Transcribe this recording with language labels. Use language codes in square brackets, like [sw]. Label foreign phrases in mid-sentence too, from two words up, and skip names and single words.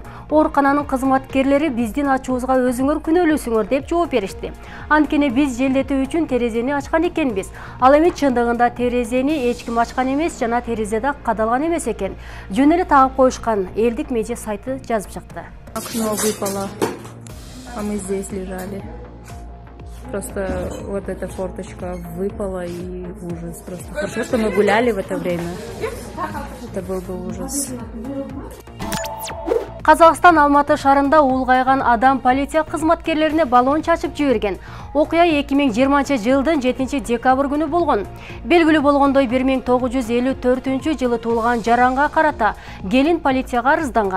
[ky] Оорукананын кызматкерлери биздин ачуубузга өзүңөр күнөөлүүсүңөр деп жооп беришти. Анткени биз желдетүү үчүн терезени ачкан экенбиз. Ал эми чындыгында терезени эч ким ачкан эмес жана терезе да кадалган эмес экен. Жөн эле тагып коюшкан. Элдик медиа сайты жазып чыкты. [ru] Окно выпало, а мы здесь лежали. Просто вот эта форточка выпала и ужас. Просто хорошо, что мы гуляли в это время. Это был бы ужас. [ky] Казакстан Алматы шаарында улгайган адам полиция кызматкерлерине баллон чачып жиберген. Окуя 2020 жылдын 7 декабрь күнү болгон. Белгилүү болгондой 1954 жылы туулган жаранга карата келин полицияга арызданган.